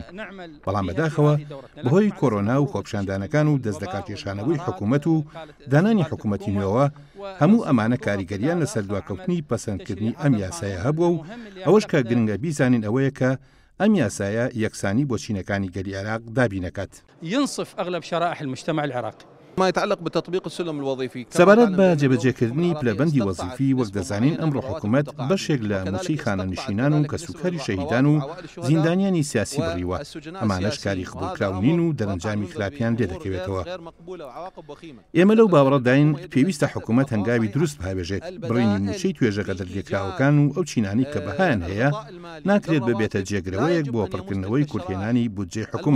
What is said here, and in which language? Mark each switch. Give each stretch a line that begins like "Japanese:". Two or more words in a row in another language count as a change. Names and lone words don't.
Central Kurdish: بەڵام بەداخەوە بەهۆی کۆرۆنا و خۆپشاندانەکان و دەستدەکاتێشانەوەی حکوومەت و دانانی حکوومەتی نوێەوە هەموو ئەمانە کاریگەریان لەسەر دواکەوتنی پەسەندکردنی ئەم یاسایە هەبووە و ئەوەش کە گرنگە بیزانین ئەوەیە کە ئەم یاسایە یەکسانی بۆ چینەکانی گەلی عێراق دابینەکات.
Arabic: ينصف أغلب شرائح المجتمع العراقي. ما يتعلق بتطبيق السلم الوظيفي
Central Kurdish: سەبارەت بە جێبەجێکردنی پلەبەندی وەزیفی وەک دەزانین ئەمڕۆ حکوومەت بەشێک لە موچەی خانەنشینان و کەسوکاری شەهیدان و زیندانیانی سیاسی بڕیوە. ئەمانەش کاری قبولکراونین و دەرەنجامی خراپیان لێ دەکەوێتەوە. ئێمە لەو باوەڕەداین پێویستە حکوومەت هەنگاوی دروست بهابێژێت بڕینی موچەی توێژەکە دەرلێکراوەکان و ئەو چینانی کە بەهایان هەیە ناکرێت ببێتە جێگرەوەیەک بۆ پڕکردنەوەی کورتهێنانی بودجێ حکوومەت.